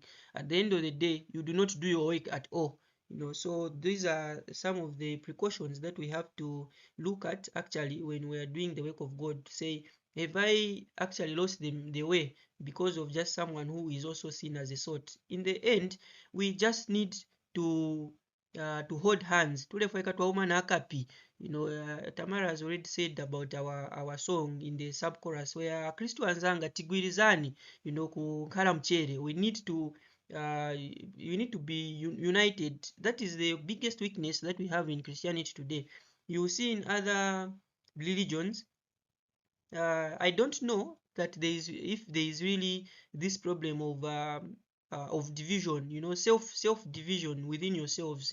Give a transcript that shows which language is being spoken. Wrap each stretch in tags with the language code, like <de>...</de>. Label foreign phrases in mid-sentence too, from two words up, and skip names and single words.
<en>At the end of the day, you do not do your work at all. So these are some of the precautions that we have to look at actually when we are doing the work of God, to say, have I actually lost the way because of just someone who is also seen as a sort? In the end, we just need to hold hands. Tamara has already said about our song in the sub chorus, where</en> <ny>Kristo anzanga tigwirizani, kukhala mchere.</ny> <en>We need to you need to be united. That is the biggest weakness that we have in Christianity today. You see in other religions, I don't know that if there is really this problem of division, self division within yourselves.</en>